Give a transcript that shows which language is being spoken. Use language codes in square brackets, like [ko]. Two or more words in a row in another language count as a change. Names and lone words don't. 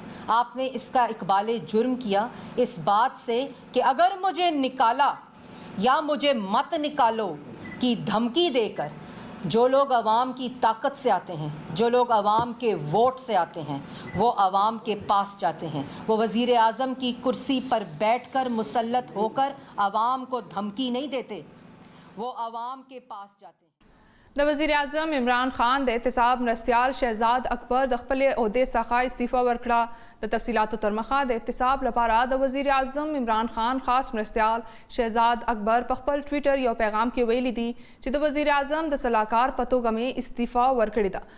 [ur] آپ نے اس کا اقبال جرم کیا اس بات سے کہ اگر مجھے نکالا یا مجھے مت نکالو کی دھمکی دے کر جو لوگ عوام کی طاقت سے آتے ہیں، جو لوگ عوام کے ووٹ سے آتے ہیں، وہ عوام کے پاس جاتے ہیں. وہ وزیر اعظم کی کرسی پر بیٹھ کر مسلط ہو کر عوام کو دھمکی نہیں دیتے، وہ عوام کے پاس جاتے ہیں. [ps] د وزیر اعظم عمران خان د احتساب مرستیال شهزاد اکبر د خپلې عہدې څخه استعفا ورکړه. د تفصیلاتو تر مخه د احتساب لپاره د وزیر اعظم عمران خان خاص مرستیال شهزاد اکبر په خپل ټویټر یو پیغام کې ویلي دي چې د وزیر اعظم د سلاکار په توګه مې استعفا ورکړې ده.